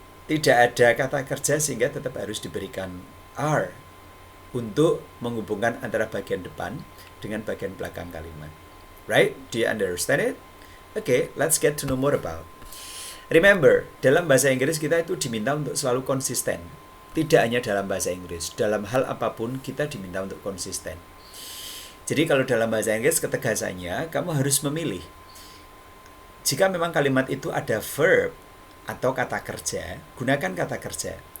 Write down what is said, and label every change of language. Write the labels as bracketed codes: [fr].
[id] Tidak ada kata kerja sehingga tetap harus diberikan are untuk menghubungkan antara bagian depan dengan bagian belakang kalimat. [en] Right? Do you understand it? Okay, let's get to know more about. [id] Remember, dalam bahasa Inggris kita itu diminta untuk selalu konsisten. Tidak hanya dalam bahasa Inggris, dalam hal apapun kita diminta untuk konsisten. Jadi kalau dalam bahasa Inggris ketegasannya, kamu harus memilih. Jika memang kalimat itu ada verb atau kata kerja, gunakan kata kerja.